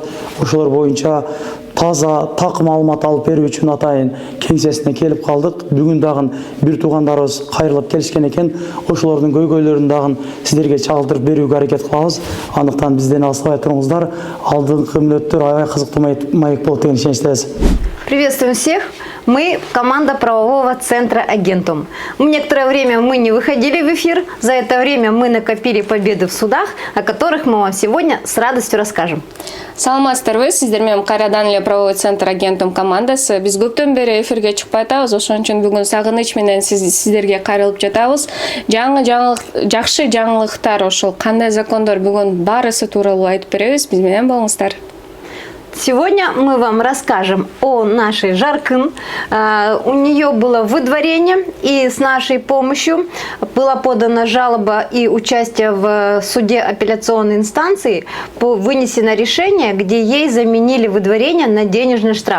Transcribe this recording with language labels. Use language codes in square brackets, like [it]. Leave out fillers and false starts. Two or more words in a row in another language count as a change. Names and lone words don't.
[ky] Ошолор боюнча таза, так маалымат алып берүү үчүн атайын кеңсесине келип калдык. Бүгүн дагы бир туугандарыбыз кайрылып келишкен экен. Ошолордун көйгөйлөрүн дагы сиздерге чагылдырып берүүгө аракет кылабыз. Андыктан бизден алыстабай туруңуздар. Алдыңкы мүнөттөр аябай кызыктуу маек болот деген ишеничтебиз. [ru] Приветствуем всех. Мы команда правового центра «Агентум». Некоторое время мы не выходили в эфир. За это время мы накопили победы в судах, о которых мы вам сегодня с радостью расскажем. [ky] Саламатсыздарбы, сиздер менен кайрадан эле [ru] правовой центр [ky] «Агентум» командасы. Биз көптөн бери эфирге чыкпай атабыз. Ошон үчүн бүгүн сагыныч менен сиздерге кайрылып жатабыз. Жакшы жаңылыктар, ошол кандай закондор бүгүн барысы тууралуу айтып беребиз. Биз менен болуңуздар. [ru] Сегодня мы вам расскажем о нашей Жаркын. У нее было выдворение, и с нашей помощью была подана жалоба и участие в суде апелляционной инстанции, вынесено решение, где ей заменили выдворение на денежный штраф.